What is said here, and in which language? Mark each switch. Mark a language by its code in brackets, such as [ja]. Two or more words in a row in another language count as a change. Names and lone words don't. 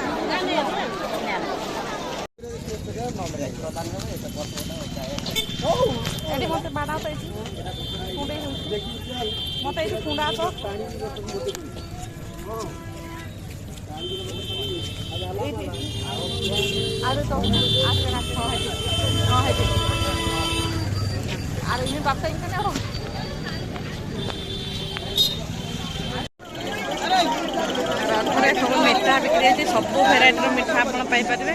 [or] ଏଠି ମତେ ବାଡ଼ା ପାଇଛି କୁଣ୍ଡେଇ ହେଉଛି ମତେ ଏଇଠି କୁଣ୍ଡା ଆସ ଆରେ ତ [bn] আসবে না আর এমনি বাচ্চা এখানে [or] ରଥରେ ସବୁ ମିଠା ବିକ୍ରି ହେଉଛି। ସବୁ ଭେରାଇଟିର ମିଠା ଆପଣ ପାଇପାରିବେ।